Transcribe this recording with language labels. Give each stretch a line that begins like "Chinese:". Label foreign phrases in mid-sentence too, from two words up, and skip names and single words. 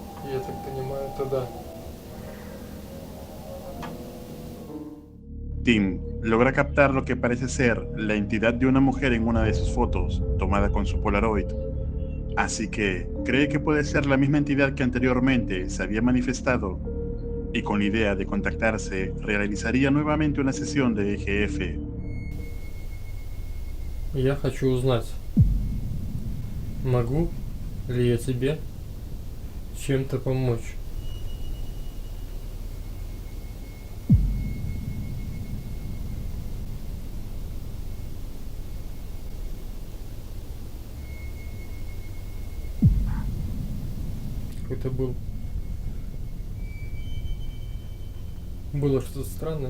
Russian: Я так poнимаю, это да.
Spanish: Tim logra captar lo que parece ser la entidad de una mujer en una de sus fotos, tomada con su Polaroid. Así que cree que puede ser la misma entidad que anteriormente se había manifestado y con la idea de contactarse realizaría nuevamente una sesión de EGF.
Russian: Я хочу узнать, могу ли я тебе чем-то помочь. Какой-то было что-то странное.